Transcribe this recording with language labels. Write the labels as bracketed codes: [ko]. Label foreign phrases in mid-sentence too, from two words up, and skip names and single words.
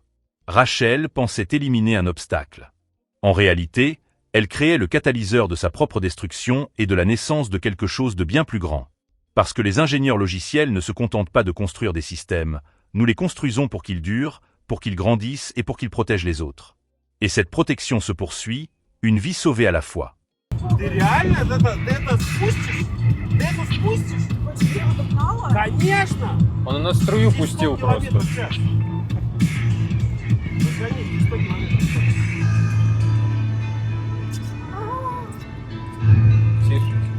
[fr] Rachel pensait éliminer un obstacle. En réalité, elle créait le catalyseur de sa propre destruction et de la naissance de quelque chose de bien plus grand. Parce que les ingénieurs logiciels ne se contentent pas de construire des systèmes, nous les construisons pour qu'ils durent, pour qu'ils grandissent et pour qu'ils protègent les autres. Et cette protection se poursuit, une vie sauvée à la fois. [ru] Ты реально это спустишь? Ты это спустишь? Конечно! Он на струю пустил 100 просто. километров в час. Разгони, 100 километров в час. Тише.